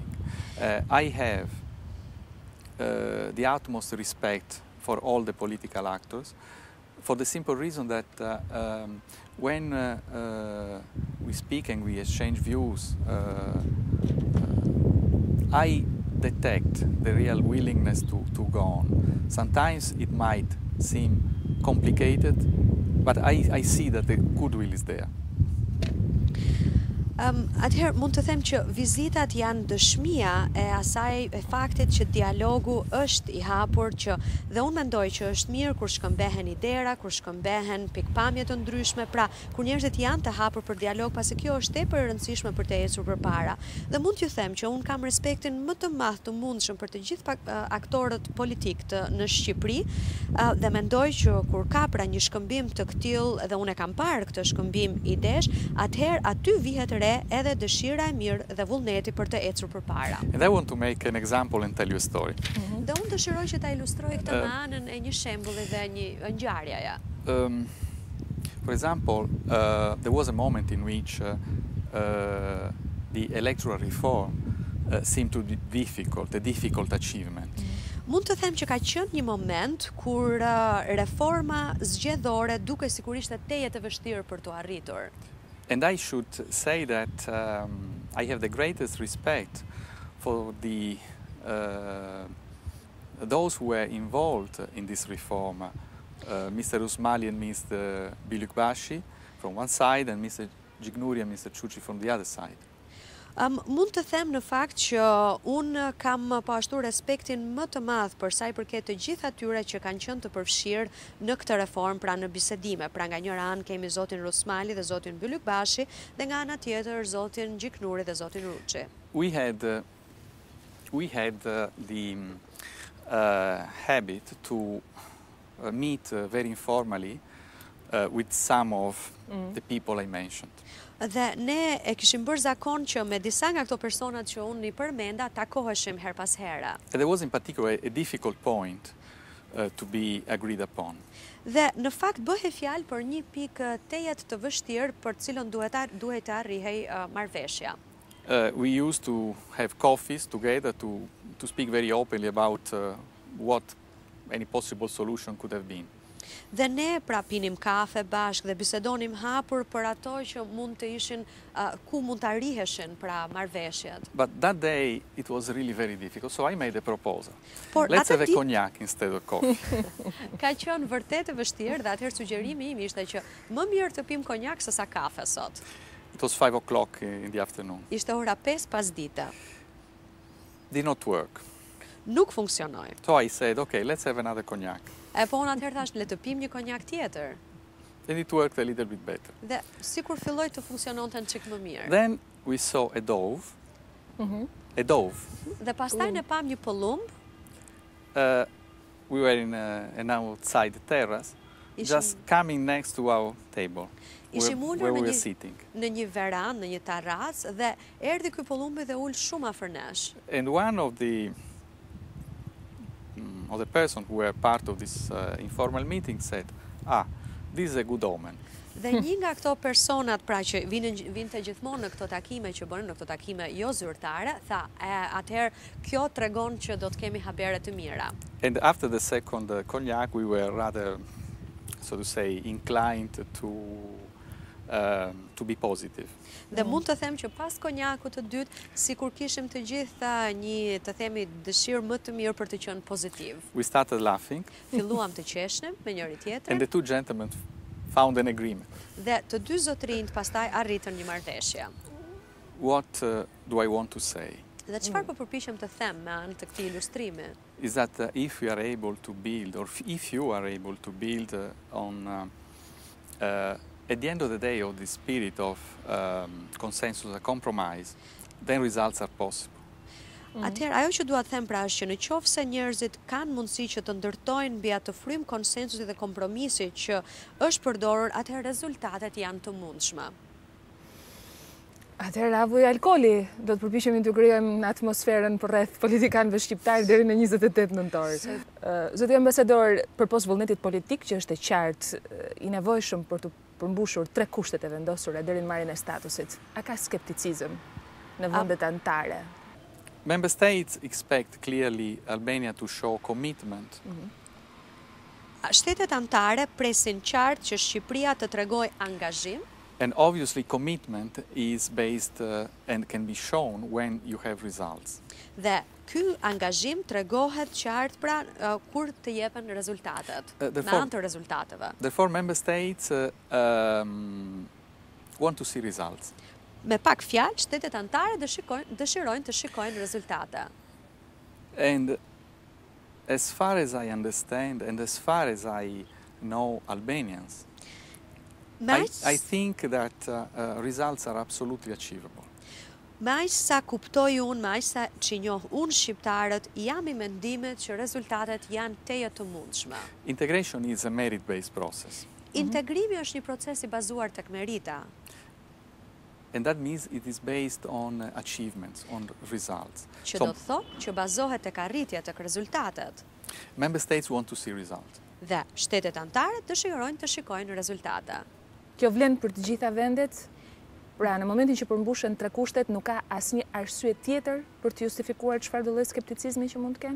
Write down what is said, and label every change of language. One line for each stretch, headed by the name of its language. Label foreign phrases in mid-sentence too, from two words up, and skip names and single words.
English: I have the utmost respect for all the political actors for the simple reason that when we speak and we exchange views, I detect the real willingness to go on. Sometimes it might seem complicated, but I see that the goodwill is there.
Albanian: Atëherë mund të them që vizitat janë dëshmia e faktit që dialogu është i hapur, që dhe unë mendoj që është mirë kur shkëmbehen idera, kur shkëmbehen pikpamje të ndryshme, pra kur njerëzit janë të hapur për dialog, pasi kjo është tepër e rëndësishme për të ecur përpara. Dhe mund t'ju them që unë kam respektin më të madh të mundshëm për të gjithë aktorët politik në Shqipëri, dhe mendoj që kur ka pra një shkëmbim të këtill, dhe unë e kam parë këtë shkëmbim idesh, atëherë aty vihet edhe dëshira e mirë dhe vullneti për të ecur përpara.
English: And I want to make an example and tell you a story.
Albanian: Dhe unë dëshiroj që ta ilustroj këtë me anën e një shembulli dhe një ngjarjeje.
English: For example, there was a moment in which the electoral reform seemed to be difficult, a difficult achievement.
Albanian: Mund të them që ka qenë një moment kur reforma zgjedhore duke sigurisht e teje të vështirë për të arritur.
English: And I should say that I have the greatest respect for those who were involved in this reform, Mr. Usmali and Mr. Bilukbashi from one side and Mr. Gignuri and Mr. Ciuci from the other side.
Albanian: Mund të them në fakt që unë kam po ashtu respektin më të madh për sa i përket të gjithë atyre që kanë qenë të përfshirë në këtë reformë, pra në bisedime. Pra nga njëra anë kemi zotin Rusmali dhe zotin Bylukbashi, dhe nga ana tjetër zotin Gjiknuri dhe zotin Ruçi.
English: We had the habit to meet very informally with some of the people I mentioned.
Albanian: Dhe ne e kishim bërë zakon që me disa nga këto personat që unë i përmenda takoheshim her pas here.
English: There was in particular a difficult point to be agreed upon.
Albanian: Dhe në fakt bëhej fjalë për një pikë tejet të vështirë për cilën duhet të arrihej marrëveshja.
English: We used to have coffees together to speak very openly about what any possible solution could have been.
Albanian: Dhe ne pra pinim kafe bashk dhe bisedonim hapur për ato që mund të ishin ku mund të arriheshin pra marrëveshjet.
English: But that day it was really very difficult, so I made a proposal. Let's have a cognac instead of coffee.
Albanian: Ka qenë vërtet e vështirë dhe atëherë sugjerimi im ishte që më mirë të pim konjak se sa kafe sot.
English: It was 5 o'clock in the afternoon.
Albanian: Ishte ora 5 pasdite.
English: Did not work.
Albanian: Nuk funksionoi.
English: So I said, okay, let's have another cognac.
Albanian: E po unë atëherë thash, le të pim një konjak tjetër.
English: And it worked a little bit better.
Albanian: Dhe sikur filloi të funksiononte çik më mirë.
English: Then we saw a dove. A dove.
Albanian: Dhe pastaj ne pam një pëllumb.
English: We were in an outside terrace, just coming next to our table, where we were sitting.
Albanian: Në një verandë, në një terras, dhe erdhi ky Pollumbi dhe ul shumë afër nesh.
English: And one of the person who were part of this informal meeting said, this is a good omen.
Albanian: Dhe një nga këto personat pra që vinte gjithmonë në këto takime që bënë, në këto takime jo zyrtare, tha, atëherë kjo tregon që do të kemi habere të mira.
English: And after the second cognac, we were rather, so to say, inclined to be positive.
Albanian: Dhe mund të them që pas konjakut të dytë, sikur kishim të gjitha një, të themi, dëshirë më të mirë për të qenë pozitiv.
English: We started laughing.
Albanian: Filluam të qeshnim me njëri tjetrin.
English: And the two gentlemen found an agreement.
Albanian: Dhe të dy zotrinjt pastaj arritën një marrëveshje.
English: What do I want to say?
Albanian: Dhe çfarë po përpiqem të them me anë të këtij ilustrimi?
English: Is that if we are able to build, or if you are able to build on at the end of the day, of the spirit of consensus and compromise, then results are possible.
Albanian: Atëherë, ajo që dua të them pra është që në qoftë se njerëzit kanë mundësi që të ndërtojnë mbi atë frym konsensusit dhe kompromisit që është përdorur, atëherë rezultatet janë të mundshme. Atëherë, avuj alkooli, do të përpiqemi të krijojmë atmosferën përreth politikanëve shqiptar deri në 28 nëntor. Zoti ambasador, përpos vullnetit politik që është e qartë i nevojshëm për të përmbushur 3 kushtet e vendosura deri në marrjen e statusit, a ka skepticizëm në vendet anëtare?
English: Member states expect clearly Albania to show commitment.
Albanian: Shtetet anëtare presin qartë që Shqipëria të tregojë angazhim.
English: And obviously commitment is based and can be shown when you have results.
Albanian: Dhe ky angazhim tregohet qartë pra kur të jepen rezultatet, me anë të rezultateve.
English: Therefore, member states want to see results.
Albanian: Me pak fjalë, shtetet anëtare dëshirojnë të shikojnë rezultate.
English: And as far as I understand, and as far as I know Albanians, I think that results are absolutely achievable.
Albanian: Me aq sa kuptoj unë, me aq sa që njoh unë shqiptarët, jam i mendimit që rezultatet janë teje të mundshme.
English: Integration is a merit-based process.
Albanian: Integrimi është një proces i bazuar tek merita.
English: And that means it is based on achievements, on results.
Albanian: Që do të thotë që bazohet tek arritja, tek rezultatet.
English: Member states want to see results.
Albanian: Dhe shtetet anëtare dëshirojnë të shikojnë rezultate. Kjo vlen për të gjitha vendet? Pra, në momentin që përmbushen 3 kushtet, nuk ka asnjë arsye tjetër për të justifikuar çfarë do lloj skepticizmi që mund të kenë?